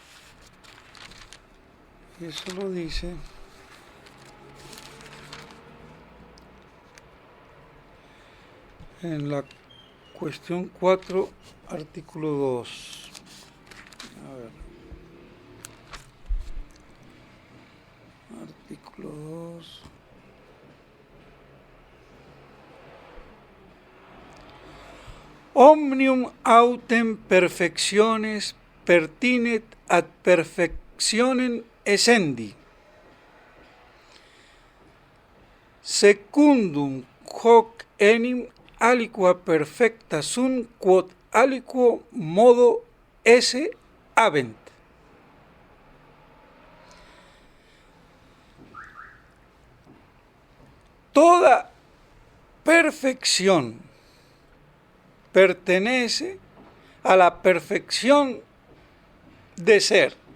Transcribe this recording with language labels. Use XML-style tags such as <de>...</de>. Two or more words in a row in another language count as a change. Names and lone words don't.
<es>Y eso lo dice en la cuestión 4, artículo 2. A ver. Artículo 2.</es> <la>Omnium autem perfectiones pertinet ad perfectionem essendi, secundum hoc enim aliqua perfecta sunt quod aliquo modo esse habent.</la> <es>Toda perfección pertenece a la perfección de ser.</es>